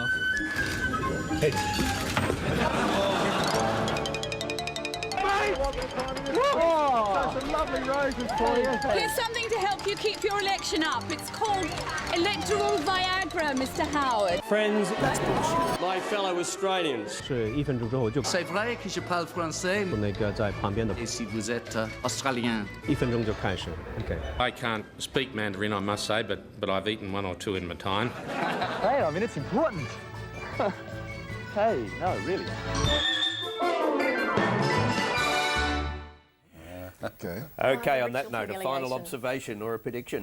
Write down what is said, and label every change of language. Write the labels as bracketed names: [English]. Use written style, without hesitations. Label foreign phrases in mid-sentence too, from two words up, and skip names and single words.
[English] Some lovely roses for you. Here's something to help you keep your election up. It's called electoral Viagra, Mr. Howard. Friends, that's bullshit. My fellow Australians. [Chinese] 是1分钟之后就 [French] C'est vrai que je parle français. [Chinese] 那个在旁边的 [French] Et si vous êtes australien? [Chinese] 1 分钟就开始 OK [English] I can't speak Mandarin, I must say, but I've eaten one or two in my time. Hey, I mean, it's important. Hey, no, really. OK, on that note, a final observation or a prediction?